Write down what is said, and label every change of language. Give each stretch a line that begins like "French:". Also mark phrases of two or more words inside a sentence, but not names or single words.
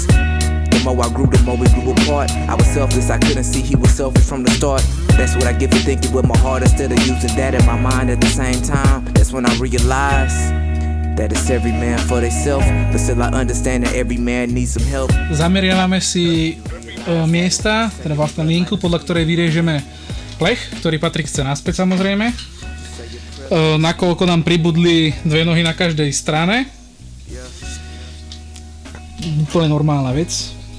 English: The more I grew, the more we grew apart. I was selfless, I couldn't see he was selfish from the start. That's what I get for thinking with my heart instead of using that in my mind at the same time. That's when I realized that it's every man for themselves, but still I understand that every man needs some help.
Slovak: Zameriavame si miesta, teda vlastne linku, podľa ktorej vyriežeme plech, ktorý patrí chce naspäť samozrejme. Nakoľko nám pribudli dve nohy na každej strane. Úplne normálna vec.